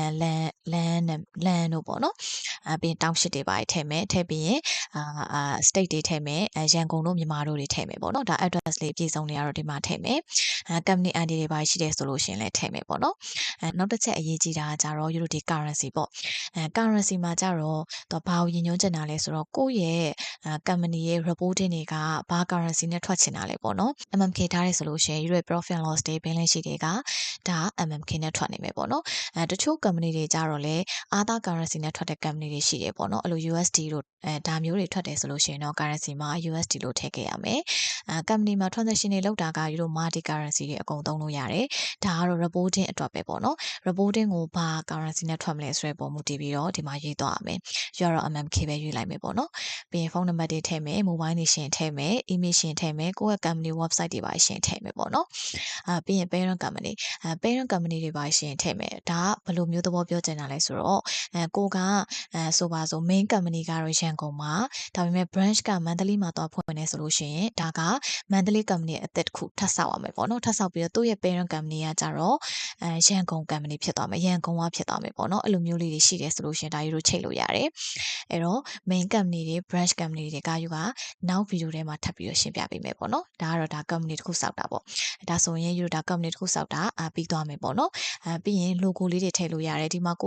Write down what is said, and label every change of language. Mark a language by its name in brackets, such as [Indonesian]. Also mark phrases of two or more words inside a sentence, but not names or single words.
[Burmese] land တို့ပေါ့နော်ပြီးရင် township တွေပါထည့်မယ်ထည့်ပြီးရင်state တွေထည့်မယ်ရန်ကုန်တို့မြန်မာတို့တွေထည့်မယ်ပေါ့နော်ဒါ address လေးပြည်စုံတွေကတော့ဒီမှာထည့်မယ် [English] company ID [Burmese] တွေပါရှိတယ်ဆိုလို့ရှိရင်လည်းထည့်မယ်ပေါ့နော်နောက်တစ်ချက်အရေးကြီးတာကကြတော့ယူတို့ဒီ currency ပေါ့currency မှာကြတော့တော့ ဘာကိုရည်ညွှန်းချင်တာလဲဆိုတော့ကိုယ့်ရဲ့company ရဲ့ reporting တွေကဘာ currency နဲ့ထွက်ချင်တာလဲပေါ့နော် MMK ထားရဲဆိုလို့ရှိရင်ယူရဲ့ [English] profit and loss [Burmese] တွေ [English] balance sheet [Burmese] တွေကဒါ MMK နဲ့ထွက်နေမယ်ပေါ့နော်တချို့ company တွေကြတော့လေ [English] other currency [Burmese] နဲ့ထွက်တဲ့ company တွေရှိတယ်ပေါ့နော်အဲ့လို USD တို့ဒါမျိုးတွေထွက်တယ်ဆိုလို့ရှိရင်တော့ currency မှာ USD လို့ထည့်ခဲ့ရမယ်company မှာ transaction တွေလုပ်တာကယူတို့ [English] multi currency [Burmese] တွေအကုန်သုံးလို့ရတယ်ဒါကတော့ reporting အတွက်ပဲပေါ့နော် reporting ကိုဘာ currency နဲ့ထွက်မလဲဆိုတဲ့ပုံမူတည်ပြီးတော့ဒီမှာရေးသွားရမယ်ယူတော့ MMK ပဲရွေးလိုက်မယ်ပေါ့နော်ပြီးရင်ဖုန်းနံပါတ်တွေထည့်မယ် mobile တွေရှင်ထည့်မယ် email ရှင်ထည့်မယ်ကိုယ့်ရဲ့ [English] company website [Burmese] တွေပါရှင်ထည့်မယ်ပေါ့နော်ပြီးရင် [English] parent company parent company [Burmese] တွေပါရှင်ထည့်မယ်ဒါကဘယ်လိုမျိုးသဘောပြောချင်တာလဲဆိုတော့ကိုကဆိုပါဆို [English] main company [Burmese] ကတော့ရန်ကုန်မှာဒါပေမဲ့ branch က monthly မှာတော့ဖွင့် နေဆိုလို့ရှိရင်ဒါက monthly company အသစ်တစ်ခုထပ်ဆောက်ရမယ်ပေါ့နော်ထပ်ဆောက်ပြီးတော့သူ့ရဲ့ [English] parent company [Burmese] ကကြတော့ရန်ကုန် company ဖြစ်သွားမယ်ရန်ကုန်ကဖြစ်သွားမယ်ပေါ့နော်အဲ့လိုမျိုးလေးတွေရှိတယ်ဆိုလို့ရှိရင်ဒါယူတို့ချိန်လို့ရတယ်အဲ့တော့ [English] main company [Burmese] တွေ [English] branch company [Burmese] တွေကယူကနောက်ဗီဒီယိုထဲမှာထပ်ပြီးတော့ရှင်းပြပေးမယ်ပေါ့နော်ဒါကတော့ဒါ company တစ်ခုစောက်တာပေါ့ဒါဆိုရင်ယူတို့ဒါ company တစ်ခုစောက်တာပြီးသွားမယ်ပေါ့နော်ပြီးရင် logo လေးတွေထည့်လို့ရတယ်ဒီမှာကို